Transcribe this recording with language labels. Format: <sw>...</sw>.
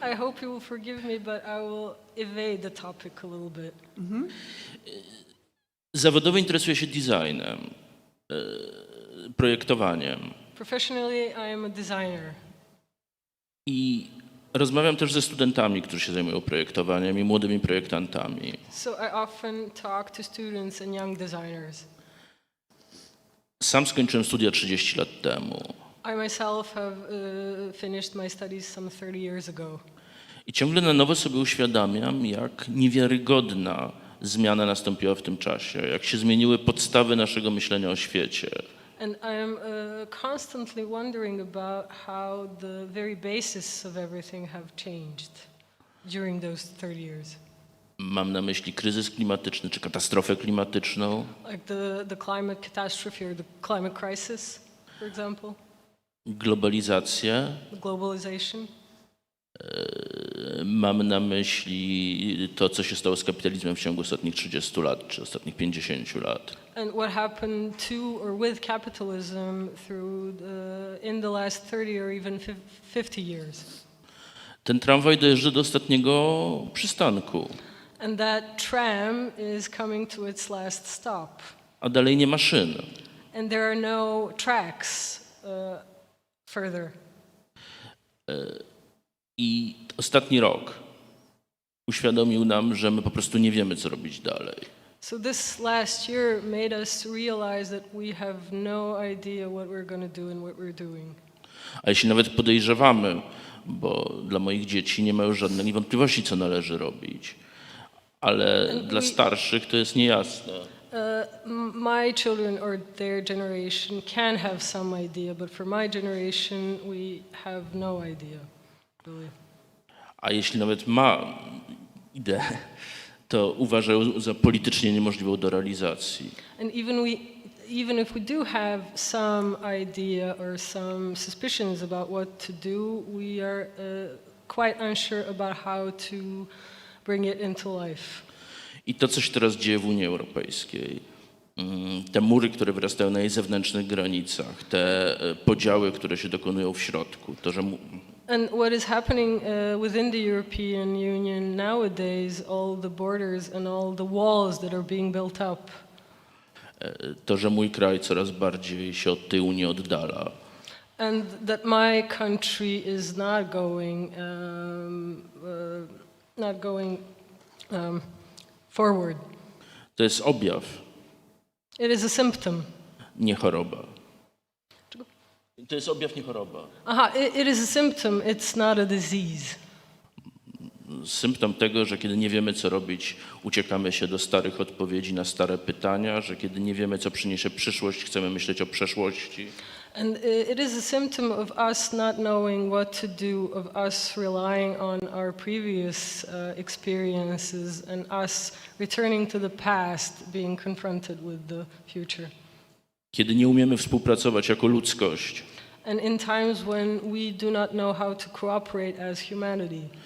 <en>I hope you will forgive me, but I will evade the topic a little bit.</en> <pl>Zawodowo interesuję się designem, projektowaniem</pl> <en>Professionally, I am a designer.</en> <pl>i rozmawiam też ze studentami, którzy się zajmują projektowaniem i młodymi projektantami.</pl> <en>So I often talk to students and young designers.</en> <pl>Sam skończyłem studia 30 lat temu</pl> <en>I myself have finished my studies some 30 years ago.</en> <pl>i ciągle na nowo sobie uświadamiam, jak niewiarygodna zmiana nastąpiła w tym czasie, jak się zmieniły podstawy naszego myślenia o świecie.</pl> <en>And I am constantly wondering about how the very basis of everything have changed during those 30 years.</en> <pl>Mam na myśli kryzys klimatyczny czy katastrofę klimatyczną,</pl> <en>Like the climate catastrophe or the climate crisis, for example,</en> <pl>globalizację,</pl> <en>the globalization.</en> <pl>mam na myśli to, co się stało z kapitalizmem w ciągu ostatnich 30 lat czy ostatnich 50 lat.</pl> <en>And what happened to or with capitalism in the last 30 or even 50 years.</en> <pl>Ten tramwaj dojeżdża do ostatniego przystanku,</pl> <en>And that tram is coming to its last stop.</en> <pl>a dalej nie ma szyn.</pl> <en>And there are no tracks further.</en> <pl>I ostatni rok uświadomił nam, że my po prostu nie wiemy, co robić dalej.</pl> <en>So this last year made us realize that we have no idea what we're going to do and what we're doing.</en> <pl>A jeśli nawet podejrzewamy, bo dla moich dzieci nie ma już żadnej wątpliwości, co należy robić, ale dla starszych to jest niejasne.</pl> <en>My children or their generation can have some idea, but for my generation we have no idea, really.</en> <pl>A jeśli nawet ma ideę, to uważają za politycznie niemożliwą do realizacji.</pl> <en>And even if we do have some idea or some suspicions about what to do, we are quite unsure about how to bring it into life.</en> <pl>I to, co się teraz dzieje w Unii Europejskiej, te mury, które wyrastają na jej zewnętrznych granicach, te podziały, które się dokonują w środku, to, że</pl> <en>And what is happening within the European Union nowadays, all the borders and all the walls that are being built up.</en> <pl>To, że mój kraj coraz bardziej się od tej Unii oddala.</pl> <en>And that my country is not going forward.</en> <pl>To jest objaw,</pl> <en>It is a symptom.</en> <pl>nie choroba. To jest objaw, nie choroba.</pl> <en>It is a symptom, it's not a disease.</en> <pl>Symptom tego, że kiedy nie wiemy, co robić, uciekamy się do starych odpowiedzi na stare pytania, że kiedy nie wiemy, co przyniesie przyszłość, chcemy myśleć o przeszłości.</pl> <en>And it is a symptom of us not knowing what to do, of us relying on our previous experiences and us returning to the past, being confronted with the future.</en> <pl>Kiedy nie umiemy współpracować jako ludzkość.</pl> <en>And in times when we do not know how to cooperate as humanity.</en>